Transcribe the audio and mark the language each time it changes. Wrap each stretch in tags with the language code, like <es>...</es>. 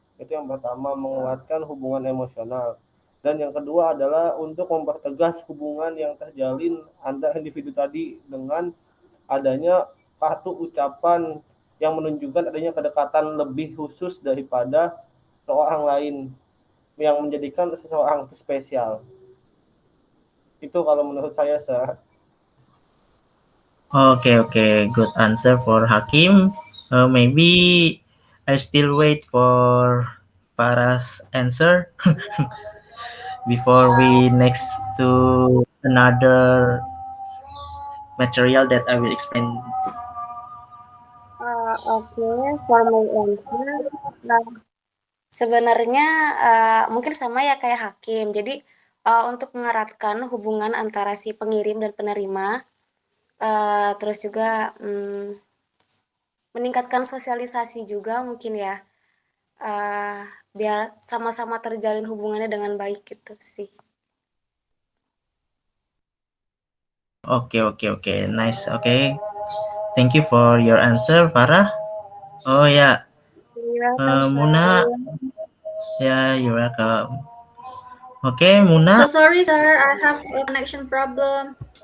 <id>Itu yang pertama, menguatkan hubungan emosional. Dan yang kedua adalah untuk mempertegas hubungan yang terjalin antar individu tadi dengan adanya kartu ucapan yang menunjukkan adanya kedekatan lebih khusus daripada seorang lain yang menjadikan seseorang itu spesial. Itu kalau menurut saya, sir.</id> <en>Okay, good answer for Hakim. Maybe I still wait for Farah's answer before we next to another material that I will explain. Oke, for my answer.</en> <id>Nah, sebenarnya mungkin sama ya kayak Hakim. Jadi untuk mengeratkan hubungan antara si pengirim dan penerima, terus juga meningkatkan sosialisasi juga mungkin ya, biar sama-sama terjalin hubungannya dengan baik gitu sih.</id> <en>Okay, nice. Okay, thank you for your answer, Farah. Oh ya, You're welcome, sir. Muna. Ya, you're welcome. Okay, Muna. So sorry, sir. I have a connection problem.</en>